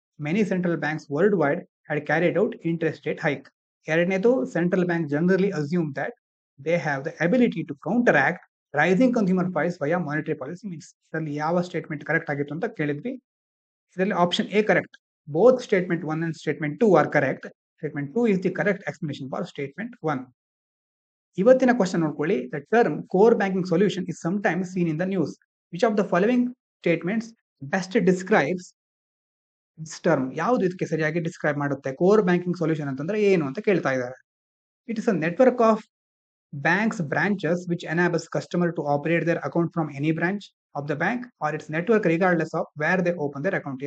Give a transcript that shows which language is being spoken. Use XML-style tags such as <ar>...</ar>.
<en>Many central banks world wide had carried out interest rate hike. ಎರಡನೇದು, central bank generally assume that they have the ability to counteract rising consumer price via monetary policy means.</en> <kn>ಇದರಲ್ಲಿ ಯಾವ statement correct ಆಗಿತ್ತು ಅಂತ ಕೇಳಿದ್ವಿ. ಇದರಲ್ಲಿ option A correct.</kn> <en>Both statement 1 and statement 2 are correct. Statement 2 is the correct explanation for statement 1.</en> <kn>ಇವತ್ತಿನ question ನೋಡ್ಕೊಳ್ಳಿ.</kn> <en>The term core banking solution is sometimes seen in the news. Which of the following statements best describes this term?</en> <kn>ಯಾವುದು ಇದಕ್ಕೆ ಸರಿಯಾಗಿ describe ಮಾಡುತ್ತೆ? Core banking solution ಅಂತಂದ್ರೆ ಏನು ಅಂತ ಕೇಳ್ತಾ ಇದ್ದಾರೆ.</kn> <en>It is a network of banks branches which enables customer to operate their account from any branch of the bank or its network regardless of where they open their account.</en>